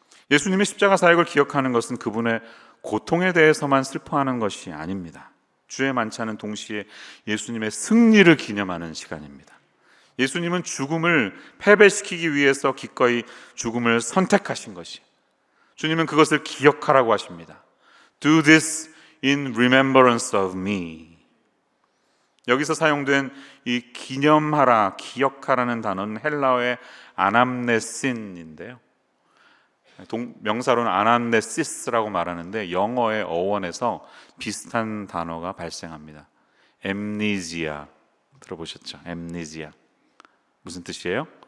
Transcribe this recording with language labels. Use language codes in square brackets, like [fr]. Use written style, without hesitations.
[ko] 예수님의 십자가 사역을 기억하는 것은 그분의 고통에 대해서만 슬퍼하는 것이 아닙니다. 주의 만찬은 동시에 예수님의 승리를 기념하는 시간입니다. 예수님은 죽음을 패배시키기 위해서 기꺼이 죽음을 선택하신 것이, 주님은 그것을 기억하라고 하십니다. [en] Do this in remembrance of me. [ko] 여기서 사용된 이 기념하라, 기억하라는 단어는 헬라어의 아남네신인데요. 명사로는 아남네시스라고 말하는데 영어의 어원에서 비슷한 단어가 발생합니다. 엠니지아 들어보셨죠? 엠니지아 무슨 뜻이에요?